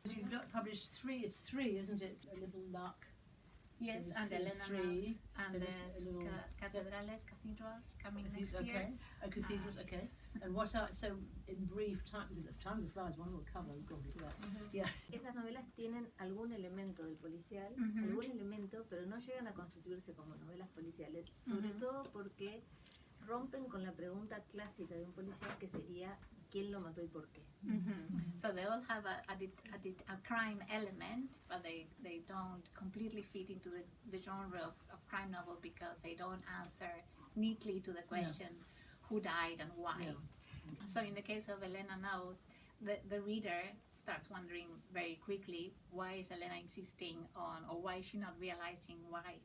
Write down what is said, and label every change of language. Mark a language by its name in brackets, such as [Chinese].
[English] You've published 3, it's 3, isn't it? A Little Luck. Yes, so and Elena Knows, and so there's cathedrals coming next year. Cathedrals, okay. And what are, so in brief time, because of Time of the Flies, one will cover, [Spanish] Esas novelas tienen algún elemento del policial, algún elemento, pero no llegan a constituirse como novelas policiales, sobre todo porque rompen con la pregunta clásica de un policial, que sería quién lo mató y por qué. [English] So they all have a crime element, but they don't completely fit into the genre of crime novel because they don't answer neatly to the question who died and why. Yeah. So in the case of Elena Knows, the reader starts wondering very quickly, why is Elena insisting on, or why is she not realizing why?